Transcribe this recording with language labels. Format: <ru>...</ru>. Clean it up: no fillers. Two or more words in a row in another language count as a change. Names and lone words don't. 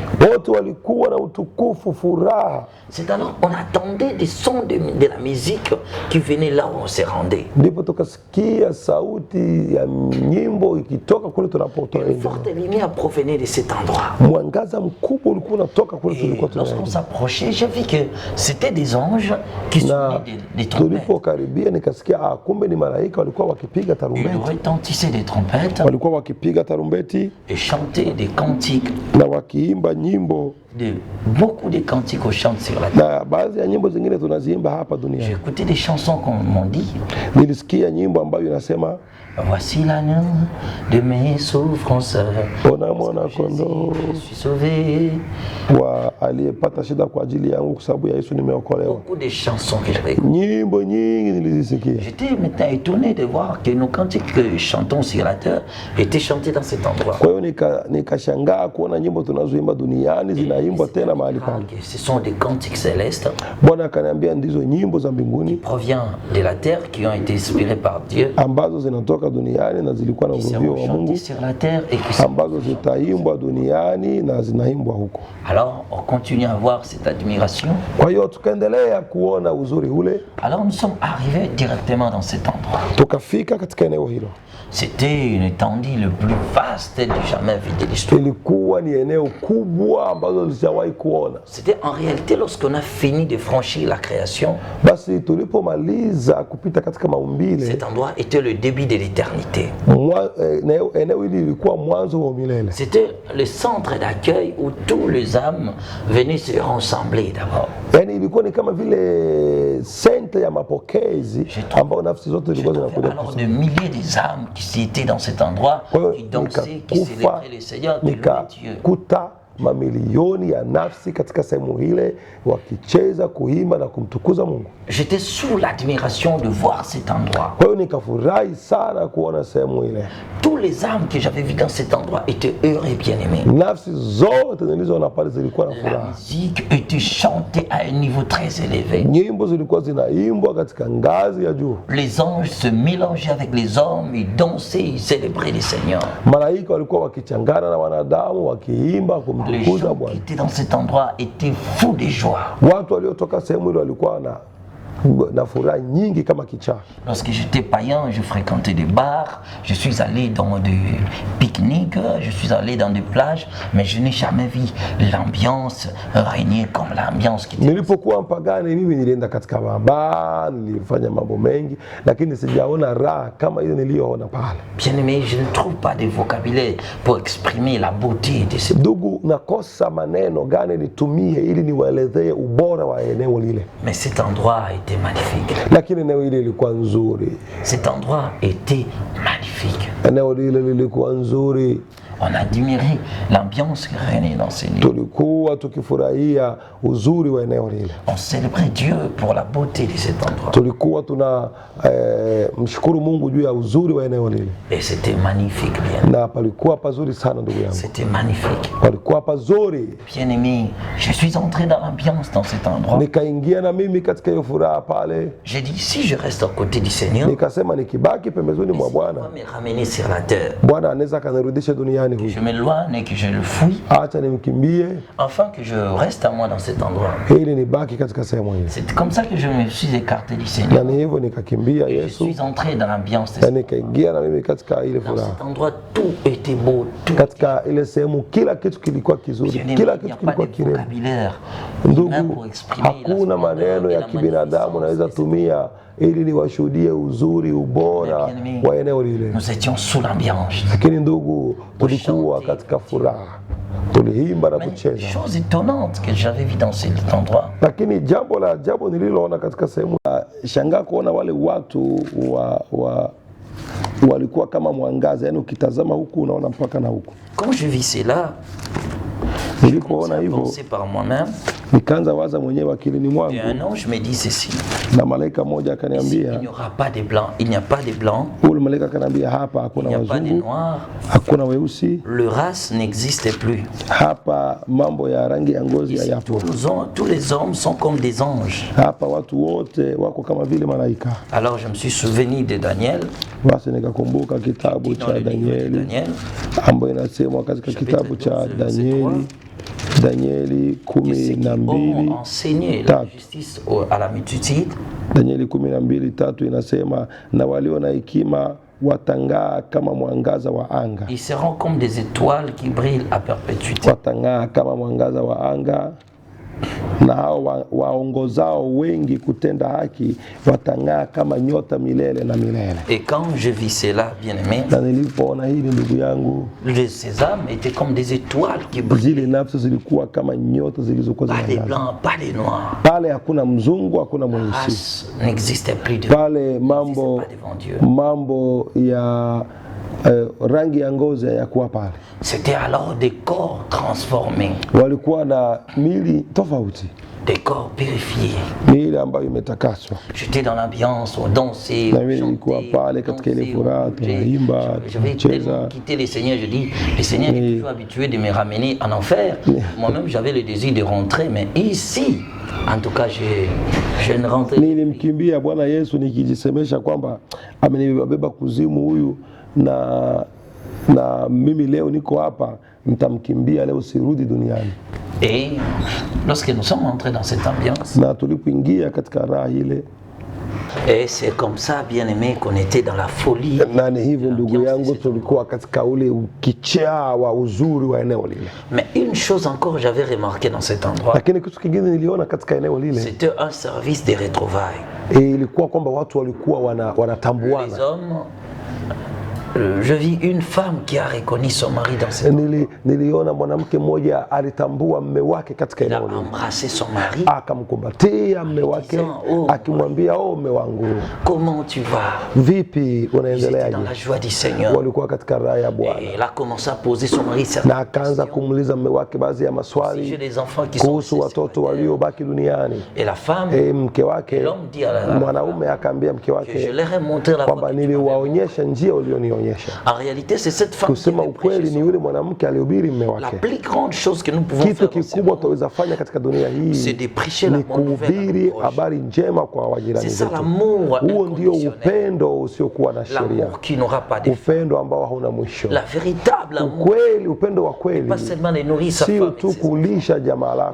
<sw>Wote walikuwa na utukufu, furaha.</sw> <fr>C'est alors on attendait des sons de la musique qui venaient là où on se rendait.</fr> <sw>Ndipo tukasikia sauti ya nyimbo ikitoka kule tunapotoka.</sw> <fr>Une forte lumière provenait de cet endroit.</fr> <sw>Mwangaza mkubwa ulikuwa unatoka kule tulikuwa</sw> <fr>Lorsqu'on</fr> <sw>tunaenda.</sw> <fr>s'approchait, j'ai vu que c'était des anges qui sonnaient des trompettes.</fr> <sw>Tulipokaribia nikasikia kumbe ni malaika walikuwa wakipiga</sw> <fr>Ils</fr> <sw>tarumbeti.</sw> <fr>retentissaient des trompettes</fr> <sw>Walikuwa wakipiga tarumbeti</sw> <fr>et chantaient des cantiques.</fr> <sw>na wakiimba nyimbo,</sw> <fr>Beaucoup de cantiques qu'on chante sur la terre.</fr> <sw>na baadhi ya nyimbo zingine tunaziimba hapa</sw> <fr>J'ai</fr> <sw>duniani.</sw> <fr>écouté des chansons qu'on m'ont dit.</fr> <sw>Nilisikia nyimbo ambayo inasema</sw> <fr>Voici l'agneau de mes souffrances.</fr> <sw>ona mwana kondoo</sw> <fr>Je suis sauvé.</fr> <sw>wa aliyepata shida kwa ajili yangu, kwa sababu ya Yesu nimeokolewa.</sw> <fr>Beaucoup de chansons que j'avais écoutées.</fr> <sw>Nyimbo nyingi nilizisikia.</sw> <fr>J'étais maintenant étonné de voir que nos cantiques que chantons sur la terre étaient chantés dans cet endroit.</fr> <sw>Kwa hiyo nikashangaa kuona nyimbo tunazoimba duniani zinaimbwa tena mahali pale.</sw> <fr>Ce sont des cantiques célestes</fr> <sw>Bwana akaniambia ndizo nyimbo za mbinguni</sw> <fr>proviennent de la terre qui ont été inspirées par Dieu,</fr> <sw>ambazo zinatoka duniani na zilikuwa na</sw> <fr>qui</fr> <sw>uvuvio</sw> <fr>seront</fr> <sw>wa Mungu,</sw> <fr>chantées sur la terre et qui sont...</fr> <sw>ambazo zitaimbwa duniani na zinaimbwa huko.</sw> <fr>Alors on continue à voir cette admiration.</fr> <sw>Kwa hiyo tukaendelea kuona uzuri ule,</sw> <fr>Alors nous sommes arrivés directement dans cet endroit.</fr> <sw>tukafika katika eneo hilo.</sw> <fr>C'était une étendue le plus vaste du jamais vu de l'histoire.</fr> <sw>Ilikuwa ni eneo kubwa ambalo lijawahi kuona.</sw> <fr>C'était en réalité lorsqu'on a fini de franchir la création,</fr> <sw>Basi tulipomaliza kupita katika maumbile,</sw> <fr>cet endroit était le début de l'éternité.</fr> <sw>eneo hili lilikuwa mwanzo wa milele.</sw> <fr>C'était le centre d'accueil où tous les âmes venaient se rassembler d'abord.</fr> <sw>Yaani ilikuwa ni kama vile senta ya mapokezi ambao nafsi zote zilikuwa zinakuja</sw> <fr>Alors de milliers des âmes qui étaient dans cet endroit, qui dansaient, qui célébraient le Seigneur, qui louaient Dieu.</fr> <sw>nikakuta mamilioni ya nafsi katika sehemu ile wakicheza, kuimba na kumtukuza Mungu.</sw> <fr>J'étais sous l'admiration de voir cet endroit.</fr> <sw>Kwa hiyo nikafurahi sana kuona sehemu ile.</sw> <fr>Tous les âmes que j'avais vues dans cet endroit étaient heureux et bien-aimés.</fr> <sw>Nafsi zote nilizoona pale zilikuwa na</sw> <fr>La</fr> <sw>furaha.</sw> <fr>musique était chantée à un niveau très élevé.</fr> <sw>Nyimbo zilikuwa zinaimbwa katika ngazi ya juu.</sw> <fr>Les anges se mélangeaient avec les hommes, ils dansaient, ils célébraient le Seigneur.</fr> <sw>Malaika walikuwa wakichangana na wanadamu wakiimba</sw> <fr>Les</fr> <sw>kumtukuza</sw> <fr>gens qui</fr> <sw>Bwana.</sw> <fr>étaient dans cet endroit étaient fous de joie.</fr> <sw>Watu waliotoka sehemu ile walikuwa na furaha nyingi kama kichaa.</sw> <fr>Lorsque j'étais païen, je fréquentais des bars, je suis allé dans des pique-niques, je suis allé dans des plages, mais je n'ai jamais vu l'ambiance régner comme l'ambiance qui était.</fr> <sw>Nilipokuwa mpagani mimi nilienda katika mabaa, nilifanya mambo mengi, lakini sijaona raha kama ile niliyoona pale.</sw> <fr>Bien-aimé, je ne trouve pas de vocabulaire pour exprimer la beauté de ce...</fr> <sw>Ndugu, nakosa maneno gani nitumie ili niwaelezee ubora wa eneo lile.</sw> <fr>Mais cet endroit a été magnifique.</fr> <sw>Lakini eneo hili lilikuwa nzuri.</sw> <fr>Cet endroit était magnifique.</fr> <sw>Eneo lile lilikuwa nzuri.</sw> <fr>On admirait l'ambiance qui régnait dans ces lieux.</fr> <sw>Tulikuwa tukifurahia uzuri wa eneo lile.</sw> <fr>On célébrait Dieu pour la beauté de cet endroit.</fr> <sw>Tulikuwa tuna mshukuru Mungu juu ya uzuri wa eneo lile.</sw> <fr>Et c'était magnifique, bien.</fr> <sw>Na palikuwa pazuri sana ndugu yangu.</sw> <fr>C'était magnifique.</fr> <sw>Palikuwa pazuri.</sw> <fr>Bien-aimé, je suis entré dans l'ambiance dans cet endroit.</fr> <sw>Nikaingia na mimi katika hiyo furaha pale.</sw> <fr>J'ai dit, si je reste à côté du Seigneur,</fr> <sw>Nikasema nikibaki pembezoni mwa</sw> <fr>il</fr> <sw>Bwana,</sw> <fr>va me ramener sur la terre.</fr> <sw>Bwana anaweza kanirudisha duniani huku.</sw> <fr>Je m'éloigne et que je le fuis,</fr> <sw>Acha nimkimbie</sw> <fr>afin que je reste à moi dans cet endroit.</fr> <sw>ili nibaki katika sehemu hii.</sw> <fr>C'est comme ça que je me suis écarté du</fr> <sw>Na</sw> <fr>Seigneur.</fr> <sw>ni hivyo nikakimbia</sw> <fr>Je</fr> <sw>Yesu</sw> <fr>suis entré dans l'ambiance de</fr> <sw>na nikaingia na mimi katika ile</sw> <fr>Dans</fr> <sw>furaha.</sw> <fr>cet endroit, tout était beau, tout.</fr> <sw>Katika ile sehemu kila kitu kilikuwa kizuri,</sw> <fr>Bien-aimé,</fr> <sw>kila</sw> <fr>il n'y a</fr> <sw>kitu</sw> <fr>pas</fr> <sw>kilikuwa</sw> <fr>de</fr> <sw>kirembo.</sw> <fr>vocabulaire humain</fr> <sw>Ndugu,</sw> <fr>pour exprimer la</fr> <sw>hakuna</sw> <fr>splendeur</fr> <sw>maneno</sw> <fr>et</fr> <sw>ya</sw> <fr>la</fr> <sw>kibinadamu naweza</sw> <fr>magnificence.</fr> <sw>tumia ili niwashuhudie uzuri, ubora</sw> <fr>Bien-aimé,</fr> <sw>wa eneo lile.</sw> <fr>nous étions sous l'ambiance.</fr> <sw>Lakini ndugu, tulikuwa katika furaha, tuliimba na</sw> <fr>Mais</fr> <sw>kucheza.</sw> <fr>chose étonnante que j'avais vu dans cet endroit,</fr> <sw>Lakini jambo la ajabu nililoona katika sehemu, shangaa kuona wale watu walikuwa kama mwangaza, yani ukitazama huku unaona mpaka na huku.</sw> <fr>quand je vis cela,</fr> <sw>Nilipoona</sw> <fr>j'ai</fr> <sw>hivyo</sw> <fr>pensé par moi-même,</fr> <sw>Nikaanza waza mwenyewe akilini</sw> <fr>Et</fr> <sw>mwangu,</sw> <fr>un ange me dit ceci.</fr> <sw>na malaika mmoja</sw> <fr>Ici,</fr> <sw>akaniambia,</sw> <fr>il n'y aura pas de blancs. Il n'y a pas de blancs.</fr> <sw>ule malaika akaniambia, hapa</sw> <fr>Il</fr> <sw>hakuna</sw> <fr>n'y a pas de</fr> <sw>wazungu,</sw> <fr>noirs.</fr> <sw>hakuna weusi,</sw> <fr>Le race n'existe plus.</fr> <sw>hapa mambo ya rangi ya ngozi</sw> <fr>Ici,</fr> <sw>hayapo,</sw> <fr>tous les hommes sont comme des anges.</fr> <sw>hapa watu wote wako kama vile malaika.</sw> <fr>Alors je me suis souvenu de Daniel,</fr> <sw>Basi nikakumbuka kitabu</sw> <fr>dans</fr> <sw>cha</sw> <fr>le livre de</fr> <sw>Danieli</sw> <fr>Daniel,</fr> <sw>ambayo inasemwa katika</sw> <fr>Chapitre</fr> <sw>kitabu cha</sw> <fr>12, verset</fr> <sw>Danieli</sw> <fr>que ceux qui 12 ont enseigné la justice à la multitude,</fr> <sw>Danieli 12:3 inasema, na walio na hekima watang'aa kama mwangaza wa anga.</sw> <fr>ils seront comme des étoiles qui brillent à perpétuité.</fr> <sw>Watang'aa kama mwangaza wa anga, na hao waongozao wengi kutenda haki watang'aa kama nyota milele na milele.</sw> <fr>Et quand je vis cela, bien-aimé,</fr> <sw>Na nilipoona hili ndugu yangu,</sw> <fr>ces âmes étaient comme des étoiles qui brillent.</fr> <sw>zile nafsi zilikuwa kama nyota zilizokuwa</sw> <fr>Pas des</fr> <sw>zinang'aa.</sw> <fr>blancs, pas des noirs.</fr> <sw>Pale hakuna mzungu, hakuna</sw> <fr>La</fr> <sw>mweusi.</sw> <fr>race n'existait plus de</fr> <sw>Pale mambo</sw> <fr>pas devant Dieu.</fr> <sw>mambo ya rangi ya ngozi hayakuwa pale.</sw> <fr>C'était alors des corps transformés,</fr> <sw>Walikuwa na miili tofauti,</sw> <fr>des corps purifiés.</fr> <sw>miili ambayo imetakaswa.</sw> <fr>J'étais dans l'ambiance, on dansait,</fr> <sw>Na</sw> <fr>on</fr> <sw>mimi nilikuwa</sw> <fr>chantait,</fr> <sw>pale katika ile furaha,</sw> <fr>on bougeait.</fr> <sw>tunaimba,</sw> <fr>J'avais</fr> <sw>tunacheza.</sw> <fr>tellement quitté le Seigneur, je dis, le Seigneur est toujours habitué de me ramener en enfer. Moi-même, j'avais le désir de rentrer, mais ici, en tout cas, je ne rentrais.</fr> <sw>Nilimkimbia Bwana Yesu nikijisemesha kwamba amenibeba kuzimu huyu, na mimi leo niko hapa, nitamkimbia leo, sirudi duniani.</sw> <fr>Et lorsque nous sommes entrés dans cette ambiance,</fr> <sw>Na tulipoingia katika raha ile,</sw> <fr>et c'est comme ça, bien-aimé, qu'on était dans la folie.</fr> <sw>na ni hivyo ndugu yangu, tulikuwa katika ule ukichaa wa uzuri wa eneo lile.</sw> <fr>Mais une chose encore, j'avais remarqué dans cet endroit,</fr> <sw>Lakini kitu kingine niliona katika eneo lile,</sw> <fr>c'était un service de retrouvailles.</fr> <sw>ilikuwa kwamba watu walikuwa</sw> <fr>Les</fr> <sw>wanatambuana.</sw> <fr>hommes, je vis une femme qui a reconnu son mari dans cette</fr> <sw>Niliona mwanamke mmoja alitambua mme wake katika</sw> <fr>Il a</fr> <sw>eneo lile,</sw> <fr>embrassé son mari.</fr> <sw>akamkumbatia mme wake, akimwambia, oh mme wangu,</sw> <fr>Comment tu vas?</fr> <sw>vipi,</sw> <fr>Ils étaient</fr> <sw>unaendeleaje?</sw> <fr>dans la joie du Seigneur.</fr> <sw>Walikuwa katika raha ya Bwana,</sw> <fr>Et elle a commencé à poser son mari certaines</fr> <sw>na akaanza</sw> <fr>questions.</fr> <sw>kumuuliza mme wake baadhi ya</sw> <fr>Si j'ai</fr> <sw>maswali</sw> <fr>des enfants qui sont</fr> <sw>kuhusu</sw> <fr>restés</fr> <sw>watoto</sw> <fr>célibataires.</fr> <sw>waliobaki duniani.</sw> <fr>Et la femme,</fr> <sw>Mke wake,</sw> <fr>l'homme dit à la</fr> <sw>mwanaume akaambia mke</sw> <fr>que je</fr> <sw>wake</sw> <fr>leur ai montré la</fr> <sw>kwamba</sw> <fr>voie que tu m'avais montrée.</fr> <sw>niliwaonyesha njia ulionionyesha.</sw> <fr>En réalité, c'est cette femme qui</fr> <sw>Kusema</sw> <fr>avait prêché</fr> <sw>ukweli, ni</sw> <fr>son-</fr> <sw>yule mwanamke alihubiri mme</sw> <fr>La</fr> <sw>wake.</sw> <fr>plus grande chose que nous pouvons</fr> <sw>Kitu</sw> <fr>faire dans ce</fr> <sw>kikubwa</sw> <fr>monde,</fr> <sw>tunaweza fanya katika dunia</sw> <fr>c'est</fr> <sw>hii</sw> <fr>de prêcher la</fr> <sw>ni</sw> <fr>bonne nouvelle à</fr> <sw>kuhubiri</sw> <fr>nos proches.</fr> <sw>habari njema kwa wajirani</sw> <fr>C'est ça</fr> <sw>zetu.</sw> <fr>l'amour</fr> <sw>Huo ndio</sw> <fr>inconditionnel.</fr> <sw>upendo usiokuwa na sheria,</sw> <fr>L'amour qui n'aura pas de fin.</fr> <sw>upendo ambao hauna mwisho.</sw> <fr>La véritable amour,</fr> <sw>Ukweli, upendo wa kweli</sw> <fr>pas seulement de nourrir sa</fr> <sw>sio</sw> <fr>femme et</fr> <sw>tu</sw> <fr>ses enfants,</fr> <sw>kulisha jamaa lako,</sw>